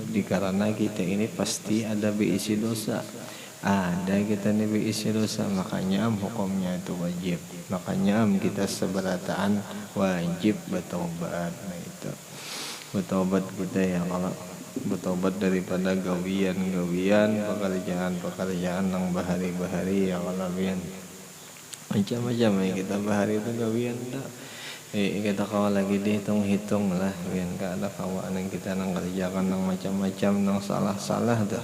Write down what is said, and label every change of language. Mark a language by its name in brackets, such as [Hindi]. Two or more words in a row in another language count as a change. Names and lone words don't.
[Indonesian] Karena kita ini pasti ada berisi dosa, ada kita nih berisi dosa, makanya hukumnya itu wajib. Makanya kita seberatan wajib bertobat. Nah itu bertobat kita ya, kalau bertobat daripada gawian-gawian, pekerjaan-pekerjaan yang bahari-bahari ya, kalau macam-macam ya kita bahari itu gawian dah. [Banjar] Kita kalau lagi dihitung-hitung lah, kan ada kawan yang kita nang kerjakan nang macam-macam nang salah-salah dah.